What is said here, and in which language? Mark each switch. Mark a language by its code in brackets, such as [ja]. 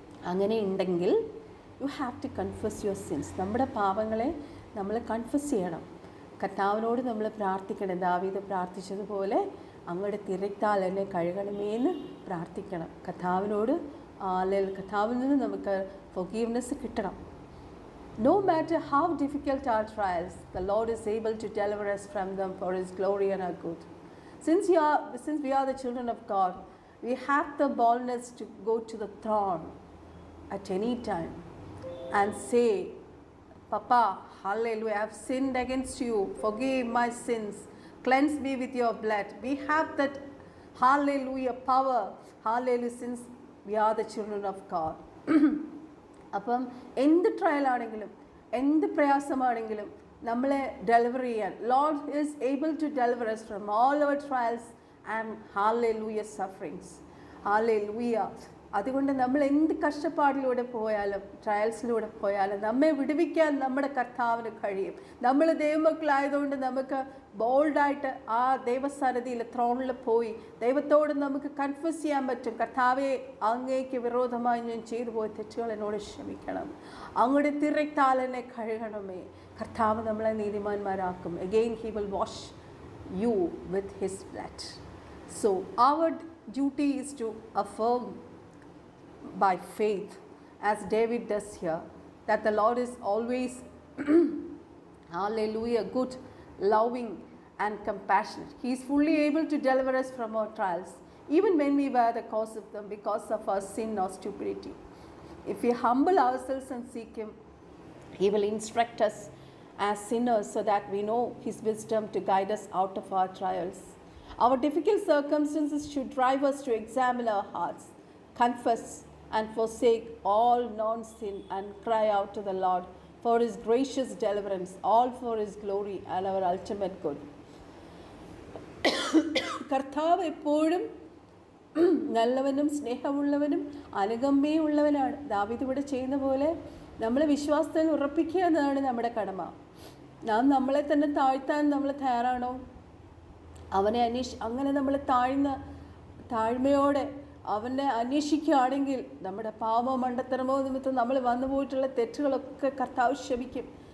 [ml] അങ്ങനെ ഉണ്ടെങ്കിൽ [en] You have to confess your sins. [ml] നമ്മുടെ പാപങ്ങളെ നമ്മൾ കൺഫസ് ചെയ്യണം. കർത്താവിനോട് നമ്മൾ പ്രാർത്ഥിക്കണം. ദാവീദ് പ്രാർത്ഥിച്ചതുപോലെ അങ്ങയുടെ തിരത്താൽ എന്നെ കഴുകണമേന്ന് പ്രാർത്ഥിക്കണം. കർത്താവിനോട് കർത്താവിൽ നിന്ന് നമുക്ക് ഫൊർഗീവ്നെസ് കിട്ടണം. [en] No matter how difficult our trials, the Lord is able to deliver us from them for His glory and our good. Since we are the children of God, we have the boldness to go to the throne at any time and say, Papa, hallelujah, I have sinned against you. Forgive my sins. Cleanse me with your blood. We have that hallelujah power. Hallelujah, since we are the children of God. [ml] അപ്പം എന്ത് ട്രയലാണെങ്കിലും എന്ത് പ്രയാസമാണെങ്കിലും നമ്മളെ deliver ചെയ്യാൻ [en] Lord is able to deliver us from all our trials and hallelujah sufferings. Hallelujah. [ml] അതുകൊണ്ട് നമ്മൾ എന്ത് കഷ്ടപ്പാടിലൂടെ പോയാലും ട്രയൽസിലൂടെ പോയാലും നമ്മെ വിടുവിക്കാൻ നമ്മുടെ കർത്താവിന് കഴിയും. നമ്മൾ ദൈവമക്കളായതുകൊണ്ട് നമുക്ക് ബോൾഡായിട്ട് ആ ദൈവസന്നിധിയിൽ ത്രോണിൽ പോയി ദൈവത്തോട് നമുക്ക് കൺഫസ് ചെയ്യാൻ പറ്റും. കർത്താവെ, അങ്ങേക്ക് വിരോധമായി ഞാൻ ചെയ്തു പോയ തെറ്റുകൾ എന്നോട് ക്ഷമിക്കണം. അങ്ങയുടെ തിരത്താൽ എന്നെ കഴുകണമേ. കർത്താവ് നമ്മളെ നീതിമാന്മാരാക്കും. [en] Again he will wash you with his blood. So our duty is to affirm by faith, as David does here, that the Lord is always hallelujah, good, loving and compassionate. He is fully able to deliver us from our trials, even when we were the cause of them because of our sin or stupidity. If we humble ourselves and seek Him, He will instruct us as sinners so that we know His wisdom to guide us out of our trials. Our difficult circumstances should drive us to examine our hearts, confess and forsake all non-sin and cry out to the Lord for His gracious deliverance, all for His glory and our ultimate good. [ml] കർത്താവ് എപ്പോഴും നല്ലവനും സ്നേഹമുള്ളവനും അനുകമ്പയുള്ളവനാണ്. ദാവീദ് ഇവിടെ ചെയ്യുന്ന പോലെ നമ്മളെ വിശ്വാസത്തിൽ ഉറപ്പിക്കുക എന്നതാണ് നമ്മുടെ കടമ. നാം നമ്മളെ തന്നെ താഴ്ത്താൻ നമ്മൾ തയ്യാറാണോ? അവനെ അങ്ങനെ നമ്മൾ താഴ്മയോടെ അവനെ അന്വേഷിക്കുകയാണെങ്കിൽ നമ്മുടെ പാപമോ മണ്ടത്തരമോ നിമിത്തം നമ്മൾ വന്നു പോയിട്ടുള്ള തെറ്റുകളൊക്കെ കർത്താവ് ക്ഷമിക്കും.